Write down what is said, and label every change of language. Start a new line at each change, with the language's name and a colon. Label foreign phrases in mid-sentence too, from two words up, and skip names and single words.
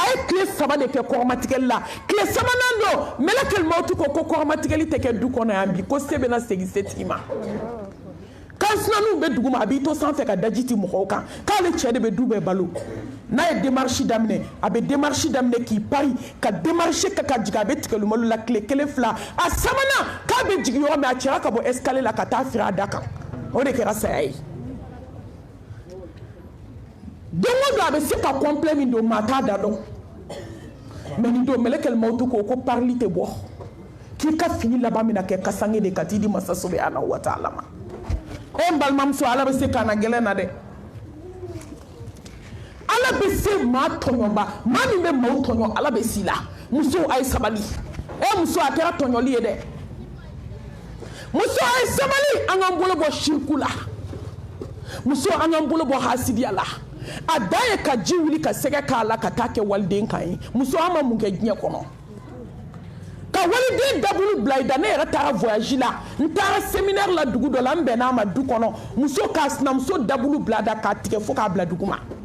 Bambara: ye tile 3 de kɛ kɔrɔmatigɛli la tile 3nan don mɛlɛkɛli mawutu ko kɔrɔmatigɛli tɛ kɛ du kɔnɔ yan bi ko se bɛna segin setigi ma kansinanninw bɛ dugu ma a b'i to sanfɛ ka daji ti mɔgɔw kan k'ale cɛ de bɛ du bɛɛ balo n'a ye démarche daminɛ a bɛ démarche daminɛ k'i pari ka démarche kɛ ka jigin a bɛ tigɛlumalu la tile 1 2 a sabanan k'a bɛ jigin yɔrɔ min a cɛra ka bɔ escalier la ka taa firi a da kan o de kɛra saya ye don o don a bɛ se ka complet min don maa t'a da dɔn mais nin don mɛlɛkɛli mawutu ko parili tɛ bɔ k'i ka fini laban mina kɛ kasange de ka t'i di masa
Arabic: سبحانه وتعالى
Bambara: ma n balimamuso ala bɛ se kana gɛlɛn na dɛ ala bɛ se maa tɔɲɔba maa min bɛ maaw tɔɲɔ ala bɛ si la muso a ye sabali muso a kɛra tɔɲɔli ye dɛ muso a ye sabali an k'an bolo bɔ shirku la muso an k'an bolo bɔ hasidiya la a da ye ka ji wuli ka sɛgɛ k'a la ka taa kɛ waliden kan ye muso an ma mun kɛ diɲɛ kɔnɔ ka waliden dabulu bila i da ne yɛrɛ taara voyage la n taara séminaire la dugu dɔ la n bɛnna a ma du kɔnɔ muso k'a sinamuso dabulu bila da k'a tigɛ fo k'a bila dugu ma